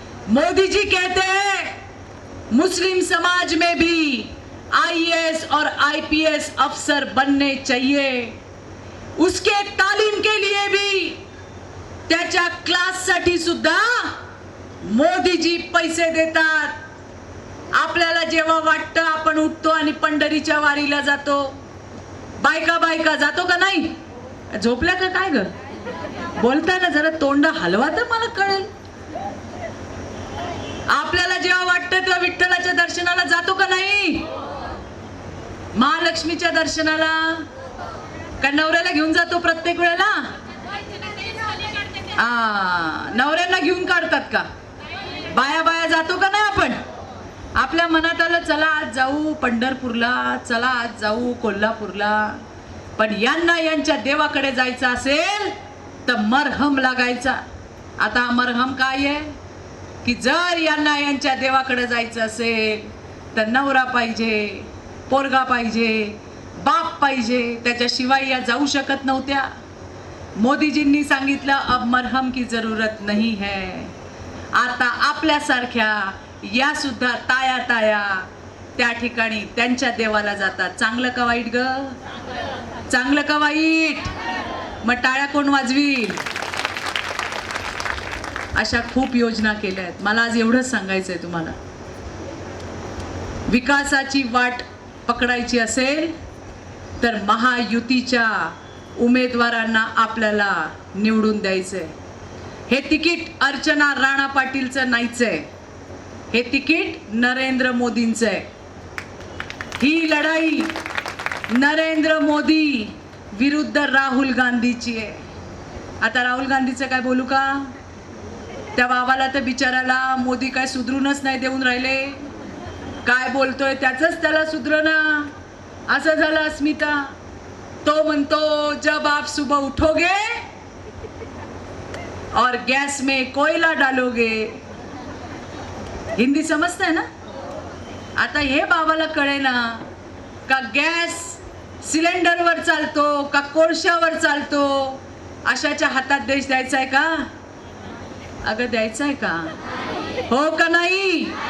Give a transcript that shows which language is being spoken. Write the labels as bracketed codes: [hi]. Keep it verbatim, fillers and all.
[hi] मोदी जी कहते हैं मुस्लिम समाज में भी आई ए एस और आई पी एस अफसर बनने चाहिए, उसके तालीम के लिए भी [mr] त्याच्या क्लाससाठी सुद्धा मोदीजी पैसे देतात। आपल्याला जेव्हा वाटतं आपण उठतो आणि पंढरीच्या वारीला जातो, बायका बायका जातो का नाही? झोपल्या का काय ग? बोलताना जरा तोंड हलवा तर मला कळेल। आपल्याला जेव्हा वाटतं तेव्हा विठ्ठलाच्या दर्शनाला जातो का नाही? महालक्ष्मीच्या दर्शनाला का नवऱ्याला घेऊन जातो प्रत्येक वेळेला? आ, नवऱ्यांना घेऊन काढतात का? बाया बाया जातो का नाही आपण? आपल्या मनात आलं चला आज जाऊ पंढरपूरला, चला आज जाऊ कोल्हापूरला, पण यांना यांच्या देवाकडे जायचं असेल तर मरहम लागायचा। आता मरहम काय आहे की जर यांना यांच्या देवाकडे जायचं असेल तर नवरा पाहिजे, पोरगा पाहिजे, बाप पाहिजे, त्याच्याशिवाय या जाऊ शकत नव्हत्या। मोदीजींनी सांगितलं [hi] अब मरहम की जरूरत नहीं है। [mr] आता आपल्यासारख्या या सुद्धा ताया ताया त्या ठिकाणी त्यांच्या देवाला जातात। चांगलं का वाईट ग? चांगलं का वाईट? मग टाळ्या कोण वाजवील? अशा खूप योजना केल्या आहेत। मला आज एवढंच सांगायचंय तुम्हाला, विकासाची वाट पकडायची असेल तर महायुतीच्या उमेदवारांना आपल्याला निवडून द्यायचंय। हे तिकीट अर्चना राणा पाटीलचं नाहीचंय, हे तिकीट नरेंद्र मोदींचं आहे। ही लढाई नरेंद्र मोदी विरुद्ध राहुल गांधीची आहे। आता राहुल गांधीचं काय बोलू का? त्या बाबाला तर बिचाराला मोदी काय सुधरूनच नाही देऊन राहिले, काय बोलतोय त्याचंच त्याला सुधरणं असं झालं। [hi] अस्मिता [mr] तो म्हणतो [hi] जब आप सुबह उठोगे और गैस में कोयला डालोगे। [mr] हिंदी समजत आहे ना? आता हे बाबाला कळे ना का गॅस सिलेंडरवर चालतो का कोळशावर चालतो? अशाच्या हातात देश द्यायचा आहे का? अगं द्यायचा आहे का? हो का नाही?